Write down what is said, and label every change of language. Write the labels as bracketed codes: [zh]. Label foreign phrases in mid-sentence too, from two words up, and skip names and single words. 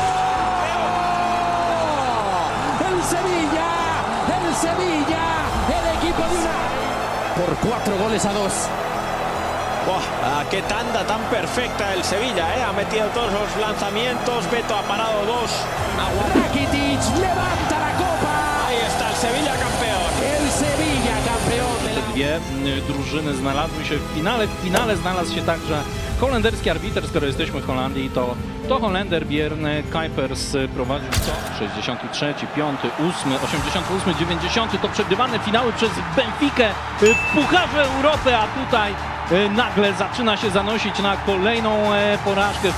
[es] El Sevilla, el equipo de una por 4-2. ¡Buah! ¡Qué tanda tan perfecta el Sevilla! Ha metido todos los lanzamientos, Beto ha parado dos. Rakitic levanta la copa. Ahí está el Sevilla campeón. El Sevilla campeón. [pl] Dwie drużyny znalazły się w finale. W finale znalazł się także holenderski arbiter. Skoro jesteśmy w Holandii, to Holender Björn Kuipers prowadził co? 63, 5, 8, 88, 90 to przegrywane finały przez Benfikę w Pucharze Europy, a tutaj nagle zaczyna się zanosić na kolejną porażkę.